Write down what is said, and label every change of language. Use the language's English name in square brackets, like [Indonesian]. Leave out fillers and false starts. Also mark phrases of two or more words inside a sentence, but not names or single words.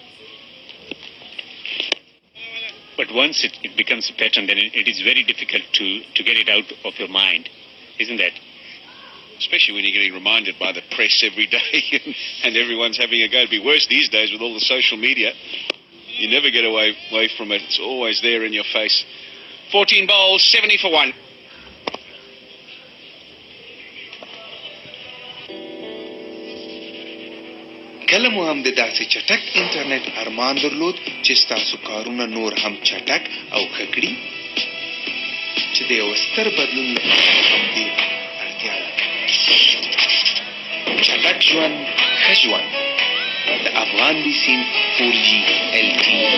[English] But once it becomes a pattern, then it is very difficult to get it out of your mind, isn't that? Especially when you're getting reminded by the press every day and everyone's having a go. It'd be worse these days with all the social media. You never get away from it. It's always there in your face. 14 bowls, 70 for 1. [Pashto] کله مو هم د داسې چټک انټرنیټ ارمان درلود چې ستاسو کارونه نور هم چټک او ښه کړي چې د یو ستر بدلون لپاره همدې اړتیا ده چټک ژوند ښه ژوند د افغان بیسیم 4G LTE